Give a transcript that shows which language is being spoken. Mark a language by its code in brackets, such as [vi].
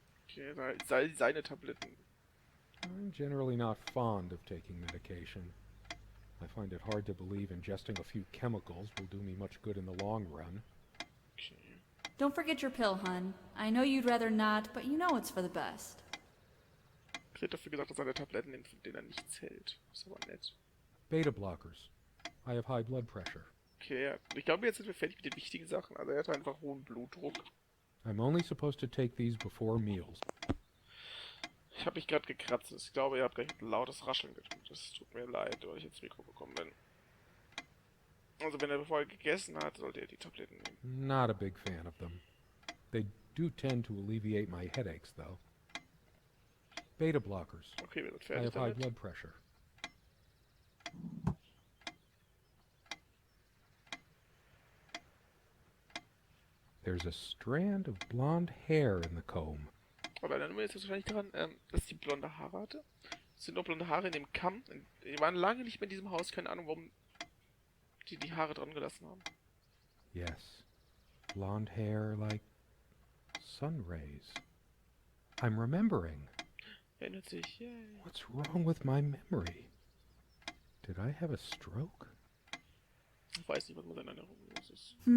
[de] Okay, seine Tabletten. [en] I'm generally not fond of taking medication. I find it hard to believe ingesting a few chemicals will do me much good in the long run. Okay. Don't forget your pill, hun. I know you'd rather not, but you know it's for the best. [de] Er hat dafür gesagt, dass seine Tabletten nimmt, von denen er nichts hält. Ist aber nett. [en] Beta blockers. I have high blood pressure. Okay, ja. [de] Ich glaube, jetzt sind wir fertig mit den wichtigen Sachen. Also er hat einfach hohen Blutdruck. [en] I'm only supposed to take these before meals. [de] Ich habe mich gerade gekratzt. Ich glaube, ihr habt gleich ein lautes Rascheln gehört. Das tut mir leid, weil ich ins Mikro gekommen bin. Also wenn er vorher gegessen hat, sollte er die Tabletten nehmen. [en] Not a big fan of them. They do tend to alleviate my headaches, though. Beta blockers. [de] Okay, wir sind [en] I [de] fertig [en] have high [de] damit. [en] blood pressure. There's a strand of blonde hair in the comb. [de] Aber dann ist es wahrscheinlich daran, dass sie blonde Haare hatte. Es sind noch blonde Haare in dem Kamm. Die waren lange nicht mehr in diesem Haus. Keine Ahnung, warum die Haare dran gelassen haben. [en] Yes. Blonde hair like sun rays. I'm remembering. [de] Erinnert sich. Yay. [en] What's wrong with my memory? Did I have a stroke? [de] Ich weiß nicht, was mit seiner Erinnerung los ist.